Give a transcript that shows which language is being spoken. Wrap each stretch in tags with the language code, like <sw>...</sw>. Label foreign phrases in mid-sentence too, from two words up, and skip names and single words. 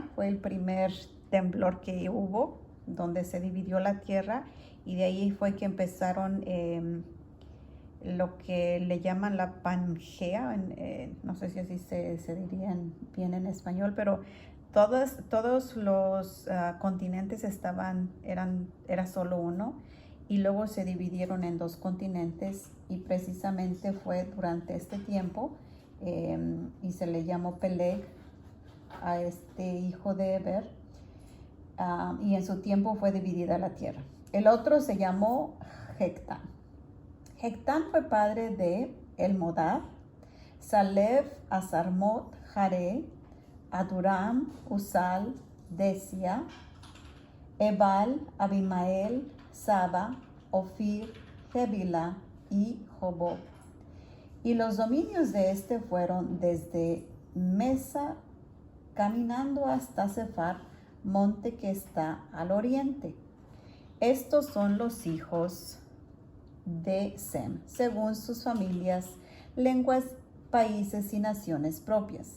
<es>Fue el primer temblor que hubo, donde se dividió la tierra, y de ahí fue que empezaron lo que le llaman la Pangea, no sé si así se diría bien en español, pero todos los continentes era solo uno, y luego se dividieron en dos continentes, y precisamente fue durante este tiempo, y se le llamó Peleg a este hijo de Eber, y en su tiempo fue dividida la tierra. El otro se llamó Jectán. Jectán fue padre de Elmodad, Salef, Azarmot, Jare, Aduram, Usal, Desia, Ebal, Abimael, Saba, Ofir, Jebila y Jobob. Y los dominios de este fueron desde Mesa, caminando hasta Sefar, monte que está al oriente. Estos son los hijos de Sem, según sus familias, lenguas, países y naciones propias.</es>